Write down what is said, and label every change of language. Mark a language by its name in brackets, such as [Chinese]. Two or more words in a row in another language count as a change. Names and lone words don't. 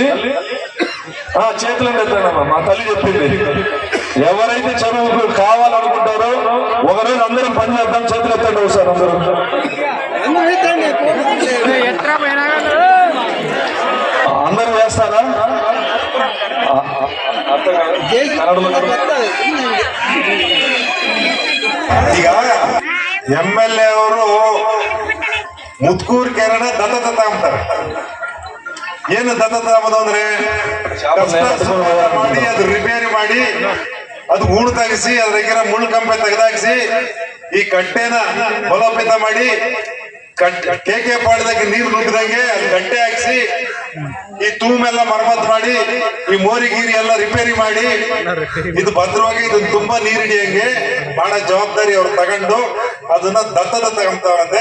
[Telugu] చేతులు ఎత్తానమ్మా. మా తల్లి చెప్పింది, ఎవరైతే చదువుకు కావాలనుకుంటారో ఒకరోజు అందరం పని చేద్దాం, చేతులు ఎత్తండి ఒకసారి అందరూ. అందరూ వేస్తారా? [Kannada] ಈಗ ಎಮ್ಎಲ್ಎ ಅವರು ಮುತ್ಕೂರ್ ಕೆರೆನ ದತ್ತತ ತಗೊಂತಾರೆ. ಏನು ದತ್ತತ ಅಂಬುದು ಅಂದ್ರೆ ಮಾಡಿ ಅದು ರಿಪೇರಿ ಮಾಡಿ ಅದು ಗೂಡು ತೆಗಿಸಿ ಅದ್ರ ಮುಳ್ಳು ಕಂಬೆ ತೆಗೆದಾಕಿಸಿ ಈ ಕಟ್ಟೆನ ಬಲೋಪೇತ ಮಾಡಿ ಕೇಕೆ ಪಾಡದಾಗೆ ನೀರು ನುಗ್ಗದಂಗೆ ಅದು ಗಂಟೆ ಹಾಕಿಸಿ ಈ ತೂಮೆಲ್ಲ ಮರಮ್ಮತ್ ಮಾಡಿ ಈ ಮೋರಿ ಗೀರಿ ಎಲ್ಲ ರಿಪೇರಿ ಮಾಡಿ ಇದು ಭದ್ರವಾಗಿ ಇದು ತುಂಬಾ ನೀರಿಡಿಯಂಗೆ ಬಹಳ ಜವಾಬ್ದಾರಿ ಅವ್ರು ತಗೊಂಡು ಅದನ್ನ ದತ್ತತ ತಗೊಂತಾವಂತೆ.